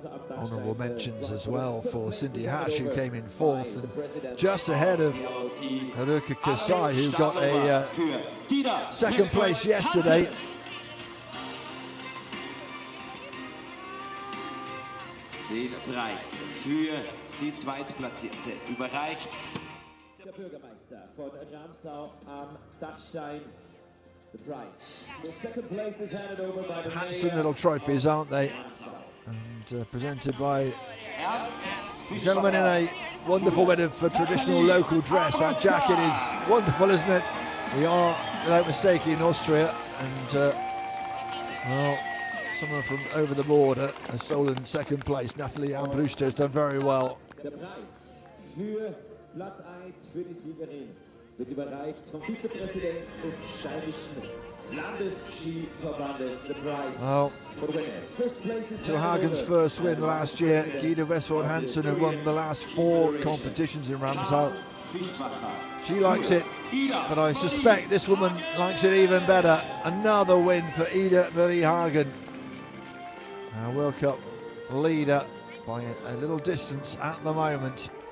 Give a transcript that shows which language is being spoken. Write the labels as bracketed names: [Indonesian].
[English] Honourable mentions as well for Cindy Hash, who came in fourth, and just ahead of Haruka Kasai, who got a second place yesterday. [German] Den Preis für die Zweitplatzierte überreicht der Bürgermeister von Ramsau am Dachstein. [English] The prize. The second place is handed over by the handsome little trophies, aren't they? And presented by a gentleman in a wonderful bit of traditional local dress. That jacket is wonderful, isn't it? We are, without mistake, in Austria, and well, someone from over the border has stolen second place. Nathalie Armbruster has done very well. [German] Der Preis für Platz 1 für die Siegerin wird überreicht vom Vizepräsidenten des Steirischen Landesskiverbandes. [English] The prize for the winner. First place is To Hagen's first win last year, Guido Westphal Hansen, who won the last 4 competitions in Ramsau. She likes it, but I suspect this woman likes it even better. Another win for Ida Marie Hagen, our World Cup leader by a little distance at the moment.